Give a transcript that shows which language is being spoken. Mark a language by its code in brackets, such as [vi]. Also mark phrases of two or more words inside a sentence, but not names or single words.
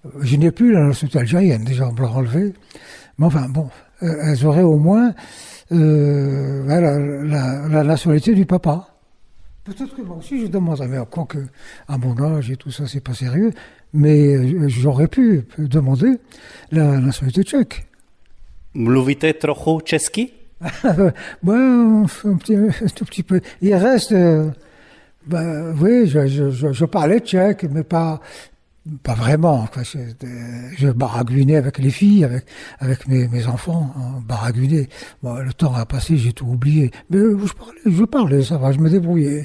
[fr] Je n'ai plus la nationalité algérienne, déjà on me l'a enlevée. Mais enfin, bon, elles auraient au moins la nationalité du papa. Peut-être que moi aussi je demanderais, mais quoique à mon âge et tout ça, c'est pas sérieux, mais j'aurais pu demander la nationalité tchèque. [cs] Mluvíte trochu česky? [fr] Un tout petit peu. Il reste... oui, je parlais tchèque, mais pas vraiment. Quoi. Je baragouinais avec les filles, avec mes enfants, baragouinais. Bon, le temps a passé, j'ai tout oublié. Mais je parlais, ça va, je me débrouillais.